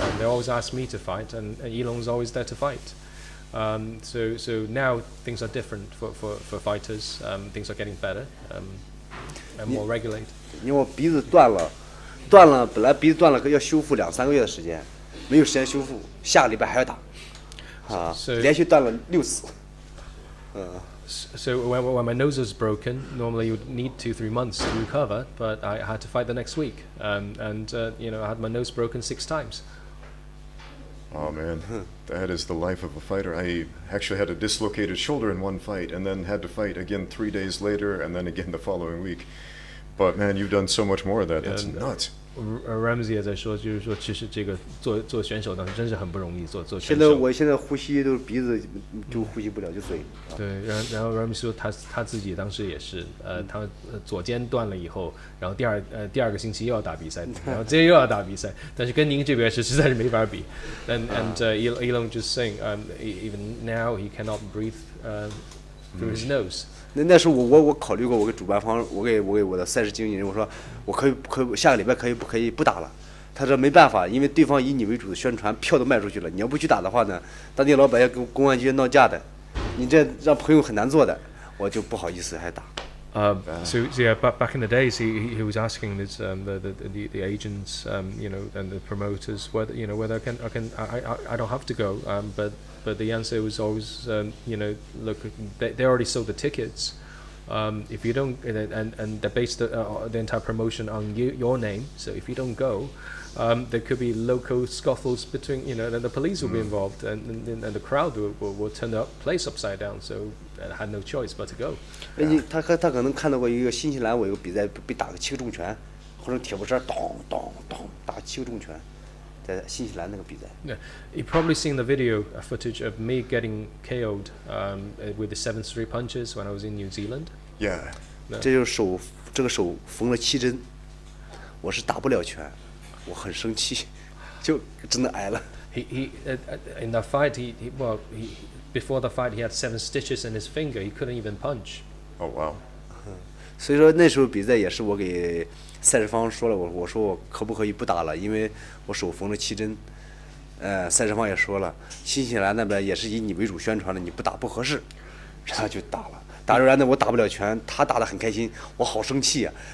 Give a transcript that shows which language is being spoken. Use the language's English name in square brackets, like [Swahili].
[English] They always asked me to fight, and Elon was always there to fight. So now things are different for fighters. Things are getting better and more regulated. [Chinese] 因为我鼻子断了，本来鼻子断了要修复2-3个月的时间，没有时间修复，下个礼拜还要打，啊，连续断了6次。 [English] So when my nose was broken, normally you would need 2-3 months to recover, but I had to fight the next week, and I had my nose broken 6 times. Oh man, that is the life of a fighter. I actually had a dislocated shoulder in one fight, and then had to fight again 3 days later, and then again the following week. But man, you've done so much more of that. That's nuts. [Chinese] Ramsey 也在说，就是说，其实这个做选手呢，真是很不容易。做选手。现在呼吸都是鼻子就呼吸不了，就嘴。对，然后 Ramsey 说他自己当时也是，他左肩断了以后，然后第二个星期又要打比赛，然后接着又要打比赛，但是跟您这边实在是没法比。 [English] And Elan just saying, even now he cannot breathe through his nose. [Chinese] 那时候我考虑过，我给主办方，我给我的赛事经纪人，我说我可以下个礼拜可以不打了。他说没办法，因为对方以你为主的宣传，票都卖出去了，你要不去打的话呢，当地老板要跟公安局闹架的，你这让朋友很难做的，我就不好意思还打。 [English] So yeah, back in the days, he was asking this, the agents, and the promoters whether I don't have to go, but the answer was always, look, they already sold the tickets. If you don't, and they based the entire promotion on your name. So if you don't go, there could be local scuffles between, and the police will be involved, and the crowd will turn the place upside down. So I had no choice but to go. [Chinese] 他可能看到过一个新西兰，我有个比赛被打个7个重拳，或者铁布衫咚咚咚打7个重拳，在新西兰那个比赛。 [English] Yeah, you've probably seen the video footage of me getting KO'd with the 7-3 punches when I was in New Zealand. Yeah. [Chinese] 这就是这个手缝了7针，我是打不了拳，我很生气，就真的挨了。 [English] He in that fight before the fight he had 7 stitches in his finger. He couldn't even punch. Oh wow. [Chinese] 所以说那时候比赛也是我给赛事方说了，我说我可不可以不打了，因为我手缝了7针。赛事方也说了，新西兰那边也是以你为主宣传的，你不打不合适，然后就打了。打出来呢，我打不了拳，他打得很开心，我好生气啊！